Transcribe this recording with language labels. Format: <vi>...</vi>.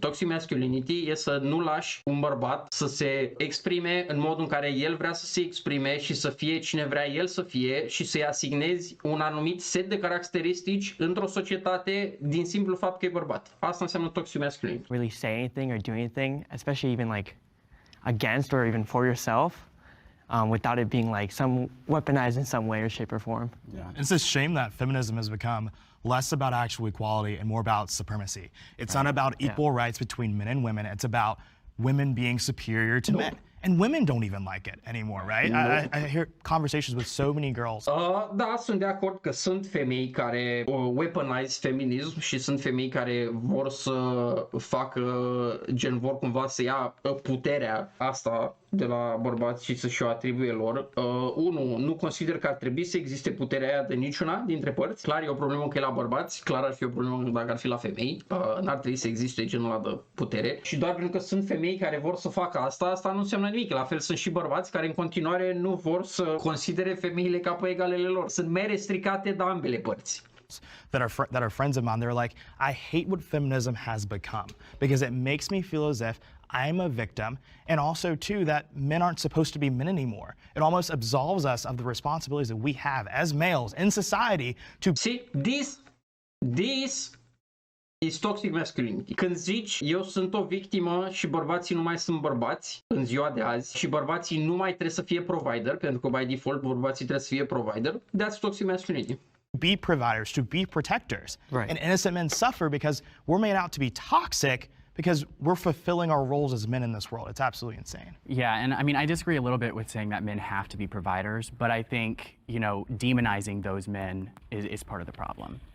<ro>Toxic masculinity e să nu lași un bărbat să se exprime în modul în care el vrea să se exprime și să fie cine vrea el să fie și să-i asignezi un anumit set de caracteristici într-o societate din simplu fapt că e bărbat. Asta înseamnă toxic masculinity.</ro> <en>Really say anything or do anything, especially even like against or even for yourself. Without it being like weaponized in some way or shape or form. Yeah. It's a shame that feminism has become less about actual equality and more about supremacy. It's not about equal rights between men and women. It's about women being superior to men. And women don't even like it anymore, right? I hear conversations with so many girls.</en> <ro>Da, sunt de acord că sunt femei care weaponize feminism și sunt femei care vor să facă, vor cumva să ia puterea asta de la bărbați și să-și o atribuie lor. Nu consider că ar trebui să existe puterea aia de niciuna dintre părți. Clar e o problemă că e la bărbați, clar ar fi o problemă dacă ar fi la femei. N-ar trebui să existe genul ăla de putere. Și doar pentru că sunt femei care vor să facă asta nu înseamnă nimic. La fel sunt și bărbați care în continuare nu vor să considere femeile ca pe egalele lor. Sunt mere stricate de ambele părți.</ro> <en>That are friends of mine, they're like, I hate what feminism has become because it makes me feel as if I'm a victim, and also too that men aren't supposed to be men anymore. It almost absolves us of the responsibilities that we have as males in society to see this is toxic masculinity.</en> <ro>Când zici eu sunt o victimă și bărbații nu mai sunt bărbați în ziua de azi și bărbații nu mai trebuie să fie provider, pentru că</ro> <en>by default</en> <ro>bărbații trebuie să fie provider,</ro> <en>that's toxic masculinity. Be providers, to be protectors. Right. And innocent men suffer because we're made out to be toxic because we're fulfilling our roles as men in this world. It's absolutely insane. Yeah, and I mean, I disagree a little bit with saying that men have to be providers, but I think, demonizing those men is part of the problem.</en>